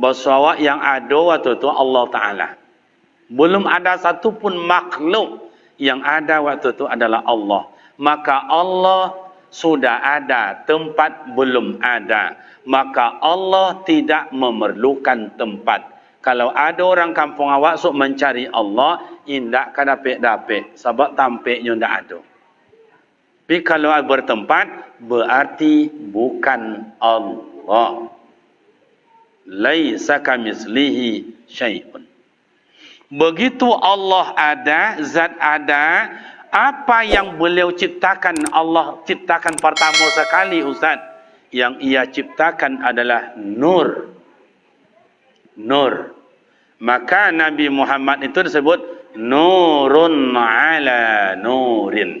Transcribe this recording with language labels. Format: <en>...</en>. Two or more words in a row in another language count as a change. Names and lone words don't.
<id>Bahwa yang ada waktu itu Allah Ta'ala. Belum ada satu pun makhluk yang ada waktu itu adalah Allah. Maka Allah sudah ada, tempat belum ada. Maka Allah tidak memerlukan tempat.</id> <min>Kalau ada orang kampung awak sok mencari Allah, indak ka dapik-dapik. Sebab tampiknya ndak ada.</min> <id>Tapi kalau bertempat, berarti bukan Allah.</id> <ar>ليس كمثله شيء.</ar> <id>Begitu Allah ada, zat ada, apa yang beliau ciptakan, Allah ciptakan pertama sekali Ustaz, yang ia ciptakan adalah nur. Nur. Maka Nabi Muhammad itu disebut</id> <ar>نور على نور.</ar>